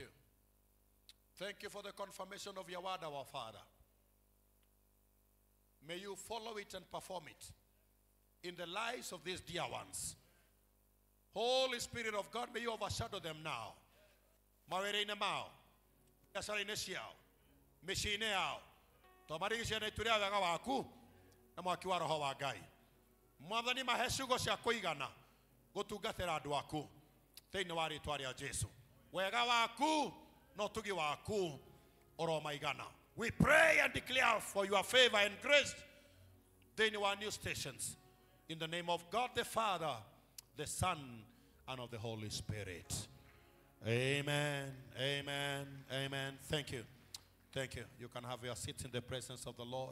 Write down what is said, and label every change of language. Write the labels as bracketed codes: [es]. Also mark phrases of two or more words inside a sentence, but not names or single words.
[en] Thank you for the confirmation of your word, our Father. May you follow it and perform it. in the lives of these dear ones. Holy Spirit of God, may you overshadow them now. [ki] Mawere-inĩ mao, biacara-inĩ ciao, mĩciĩ-inĩ yao. Tũmarigicĩirie na itũrĩa wega waku na mwaki wa Roho wa Ngai. Mwathani mahe ciugo cia kũigana gũtungatĩra andũ aku thĩinĩ wa rĩĩtwa rĩa Jesu. Wega waku na ũtugi waku ũromaigana. [en] We pray and declare for your favor and grace [ki] thĩinĩ wa [en] new stations. In the name of God the Father, the Son, and of the Holy Spirit. Amen, amen, amen. Thank you. Thank you. You can have your seats in the presence of the Lord.